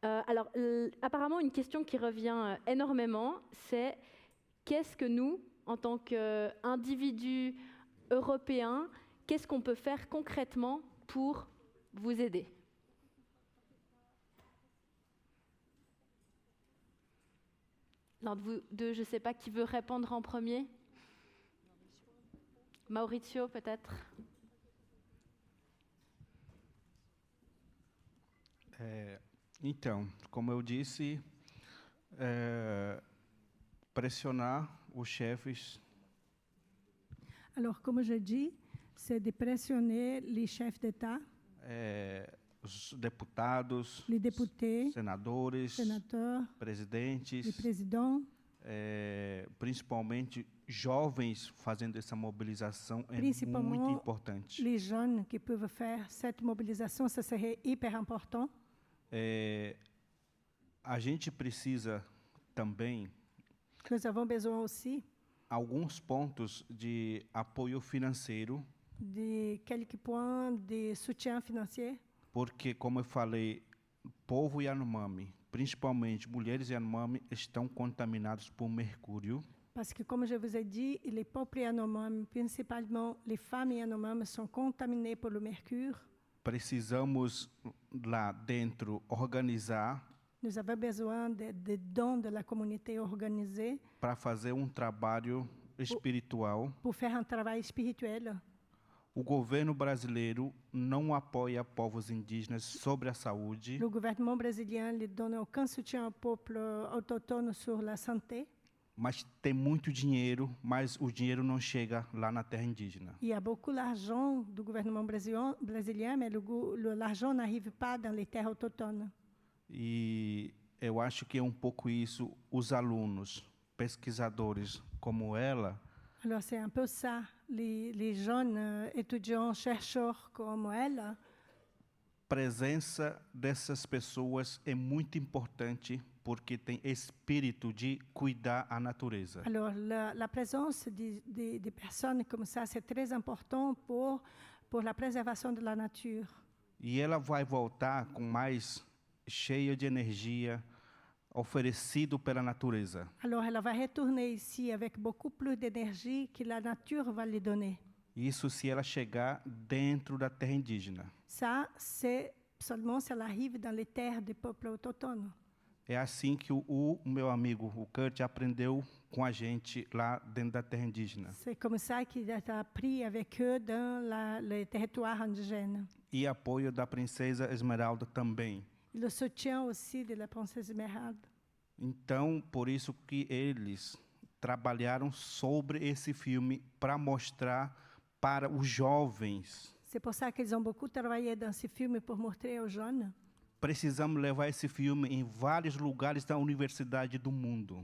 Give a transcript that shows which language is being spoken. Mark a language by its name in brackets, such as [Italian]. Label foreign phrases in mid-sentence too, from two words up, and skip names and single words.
[French] Alors, apparemment, une question qui revient énormément, c'est qu'est-ce que nous, en tant qu'individus européens, qu'est-ce qu'on peut faire concrètement pour vous aider? L'un de vous deux, je ne sais pas qui veut répondre en premier. Maurizio, peut-être. [Portuguese] Então, como eu disse, pressionar os chefes. [French] Alors, comme je dis, c'est de pressionner les chefs d'État, [Portuguese] Os deputados, [French] les députés, [Portuguese] senadores, [French] sénateurs, les [Portuguese] presidentes, [French] présidents, [Portuguese] principalmente jovens fazendo essa mobilização é Principalmente muito importante. [French] les jeunes qui peuvent faire cette mobilisation, ça serait hyper important. [Portuguese] A gente precisa também [French] Nous avons besoin aussi [Portuguese] alguns pontos de apoio financeiro, [French] de quelques points de soutien financier, [Portuguese] porque, como eu falei, povo Yanomami, principalmente mulheres Yanomami, estão contaminados por mercúrio. [French] parce que, comme je vous ai dit, les peuples Yanomami, principalement les femmes Yanomami, sont contaminées par le mercure. [Portuguese] Precisamos lá dentro organizar [French] Nous avons besoin de dons de la communauté organisée [Portuguese] para fazer trabalho espiritual. [French] pour faire un travail spirituel. [Portuguese] O governo brasileiro não apoia povos indígenas sobre a saúde, [French] Le gouvernement brésilien ne donne aucun soutien au peuple autochtone sur la santé. [Portuguese] mas tem muito dinheiro, mas o dinheiro não chega lá na terra indígena. [French] Il y a beaucoup d'argent du gouvernement brésilien, mais l'argent n'arrive pas dans les terres autochtones. [Portuguese] E eu acho que é pouco isso, os alunos, pesquisadores como ela, [French] Alors c'est un peu ça, les jeunes étudiants, chercheurs comme elle, [Portuguese] presença dessas pessoas é muito importante porque tem espírito de cuidar a natureza. [French] alors la présence des personnes comme ça, c'est très important pour la préservation de la nature. [Portuguese] E ela vai voltar com mais cheia de energia, oferecido pela natureza. [French] Alors elle va retourner ici avec beaucoup plus d'énergie que la nature va lui donner. [Portuguese] Isso se ela chegar dentro da terra indígena. [French] Ça, c'est seulement si elle arrive dans les terres des peuples autochtones. [Portuguese] É assim que o meu amigo, o Kurt, aprendeu com a gente lá dentro da terra indígena. [French] C'est comme ça qu'il a appris avec eux dans les territoires indigènes. [Portuguese] E apoio da princesa Esmeralda também. [French] Le soutien aussi de la princesse Esmeralda. [Portuguese] Então, por isso que eles trabalharam sobre esse filme para mostrar para os jovens. [French] C'est pour ça qu'ils ont beaucoup travaillé dans ce film pour montrer aux jeunes. [Portuguese] Precisamos levar esse filme em vários lugares da universidade do mundo.